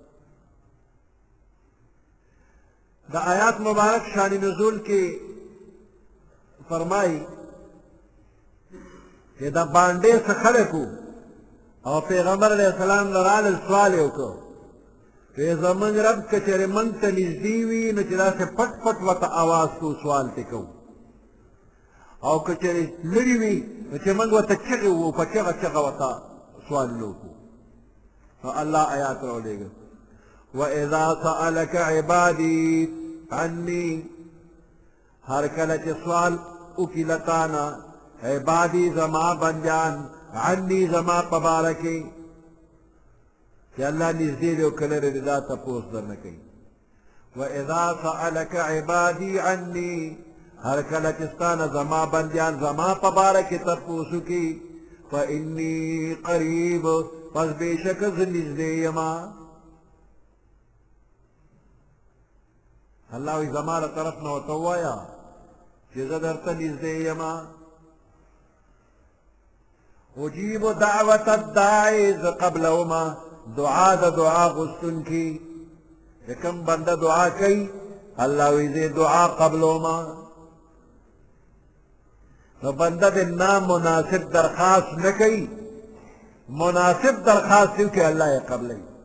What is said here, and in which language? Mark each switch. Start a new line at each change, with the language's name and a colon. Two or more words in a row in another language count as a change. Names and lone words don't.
Pashto: د آیات مبارک شان نزول کې فرمایي چې دا باندې څه خلکو او پیغمبر
Arabic: علیه السلام
Pashto: لرال سوال یې وکړ چې زمونږ رب که چېرې موږ ته نږدې وي نو چې داسې پټ پټ ورته اواز کوو سوال ترې کوو، او که چېرې لرې وي نو چې موږ ورته چغې وو په چغه چغه ورته سوالونه وکړو. نو الله آیات راولېږه
Arabic: وإذا سألك عبادي عني،
Pashto: هر کله چې سوال وکړي له تانه عبادي زما بندیان عني زما په باره کې چې الله نږدې دی او که لرې دی دا تپوس درنه کوي.
Arabic: وإذا سألك عبادي عني،
Pashto: هر کله چې ستا نه زما بندیان زما په باره کې تپوس وکړي
Arabic: فإني قریب،
Pashto: پس بېشکه زه نږدې یم. الله وی زمانه طرف نه ورته ووایه چې زه درته نږدې یمه
Arabic: اجیب دعوت الداعی
Pashto: ز قبلهما دعا د دعا غوښتونکي چې کوم بنده دعا کوي الله وی زه دعا قبلهما نو بنده د نامناسب درخواست نه کوي مناسب درخواست کوي که الله یې قبلوي